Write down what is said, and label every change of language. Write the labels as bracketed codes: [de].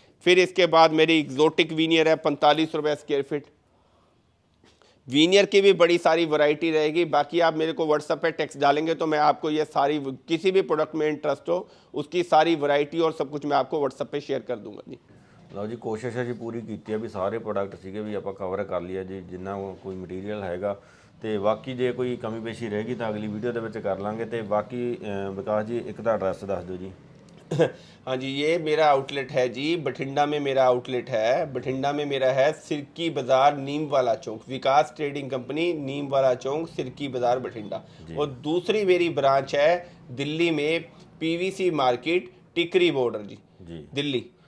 [hi] फिर इसके बाद मेरी एग्जोटिक वीनियर है 45 रुपये स्क्वायर फीट। वीनियर की भी बड़ी सारी वैरायटी रहेगी। बाकी आप मेरे को व्हाट्सएप पे टेक्स्ट डालेंगे तो मैं आपको ये सारी, किसी भी प्रोडक्ट में इंटरेस्ट हो उसकी सारी वैरायटी और सब कुछ मैं आपको व्हाट्सएप पे शेयर कर दूंगा जी। [pa] ਲਓ ਜੀ, ਕੋਸ਼ਿਸ਼ ਅਸੀਂ ਪੂਰੀ ਕੀਤੀ ਹੈ ਵੀ ਸਾਰੇ ਪ੍ਰੋਡਕਟ ਸੀਗੇ ਵੀ ਆਪਾਂ ਕਵਰ ਕਰ ਲਿਆ ਜੀ, ਜਿੰਨਾ ਕੋਈ ਮਟੀਰੀਅਲ ਹੈਗਾ। ਤੇ ਬਾਕੀ ਜੇ ਕੋਈ ਕਮੀ ਪੇਸ਼ੀ ਰਹੇਗੀ ਤਾਂ ਅਗਲੀ ਵੀਡੀਓ ਦੇ ਵਿੱਚ ਕਰ ਲਾਂਗੇ। ਤੇ ਬਾਕੀ ਵਿਕਾਸ ਜੀ ਇੱਕ ਤਾਂ ਐਡਰੈਸ ਦੱਸ ਦਿਓ ਜੀ। [hi] हाँ जी, ये मेरा आउटलेट है जी, बठिंडा में मेरा आउटलेट है। बठिंडा में मेरा है सिरकी बाज़ार, नीम वाला चौक, विकास ट्रेडिंग कंपनी, नीम वाला चौक, सिरकी बाज़ार, बठिंडा। और दूसरी मेरी ब्रांच है दिल्ली में, पीवीसी मार्केट, टिकरी बॉर्डर जी, दिल्ली।